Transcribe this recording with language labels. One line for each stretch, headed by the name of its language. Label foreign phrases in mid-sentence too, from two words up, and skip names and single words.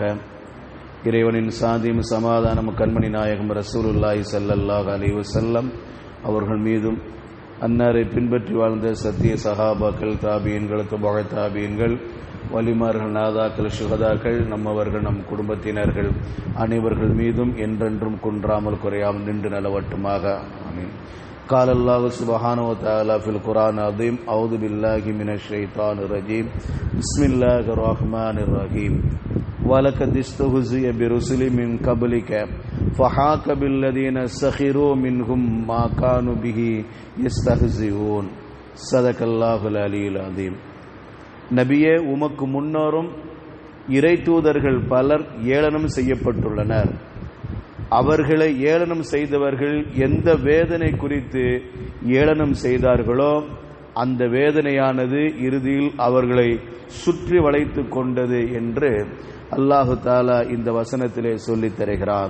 Tamil: இறைவனின் சாந்தியும் சமாதானம் கண்மணி நாயகம்
Arabic: رسول الله صلى الله عليه وسلم
Tamil: அவர்கள் மீதும், அன்னாரை பின்பற்றி வாழ்ந்த சத்திய சஹாபாக்கள், தாபியன்கள், தபஅ தாபியன்கள், வலிமார்கள், நாதாக்கள், சுஹதாக்கள், நம்மவர்கள், நம் குடும்பத்தினர்கள் அனைவர்கள் மீதும் என்றென்றும் குன்றாமல் குறையாமல் நின்று நலவட்டுமாக. ஆமீன்.
Arabic: قال الله سبحانه وتعالى في القرآن العظيم: أعوذ بالله من الشيطان الرجيم بسم الله الرحمن الرحيم وَلَقَدِ اسْتُهْزِئَ بِرُسُلٍ مِّن قَبْلِكَ فَحَاقَ بِالَّذِينَ سَخِرُوا مِنْهُم مَّا كَانُوا بِهِ يَسْتَهْزِئُونَ. صدق الله العلي العظيم.
Tamil: நபியே, உமக்கு முன்னோரும் இறை தூதர்கள் பலர் ஏளனம் செய்யப்பட்டுள்ளனர். அவர்களை ஏளனம் செய்தவர்கள் எந்த வேதனை குறித்து ஏளனம் செய்தார்களோ அந்த வேதனையானது இறுதியில் அவர்களை சுற்றி வளைத்து கொண்டது என்று
Arabic: الله تعالى
Tamil: இந்த வசனத்திலே சொல்லித் தருகிறான்.